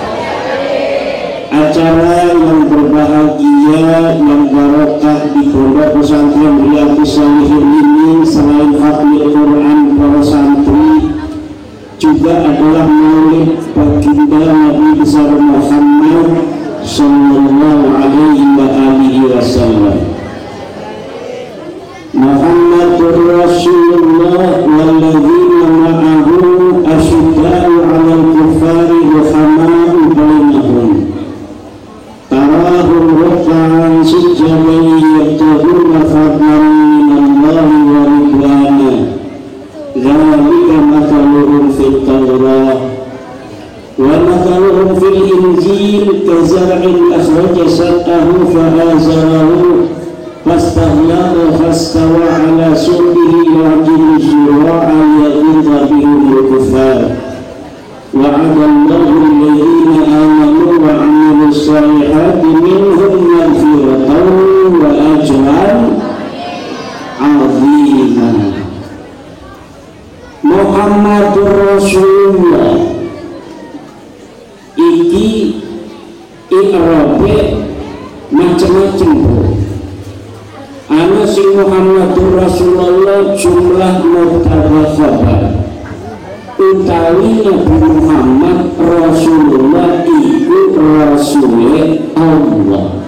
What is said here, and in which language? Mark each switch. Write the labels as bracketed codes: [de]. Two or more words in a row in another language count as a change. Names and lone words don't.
[id] Acara yang berbahagia, yang barokah di Pondok Pesantren Riyadhus Shalihin ini, selain hafal Quran para santri, juga adalah maulid baginda Nabi besar Muhammad [ar] صلى الله عليه وسلم. محمد رسول الله والذين معه أشداء على الكفار رحماء بينهم تراهم ركعا سجدا يبتغون فضلا من الله ورضوانا ذلك مثلهم في التوراة ومثلهم في الإنجيل كزرع أخرج شطأه فآزره فاستغلظ فاستوى على سوقه يعجب الزراع ليغيظ بهم الكفار وعد الله الذين آمنوا وعملوا الصالحات منهم مغفرة وأجرا عظيما. محمد رسول الله [jv] iki i'rabe macam-macam. Ana sing [ar] محمد رسول الله جملة مبتدأ خبر, [jv] utawi Nabi Muhammad Rasulullah iku [ar] رسول الله.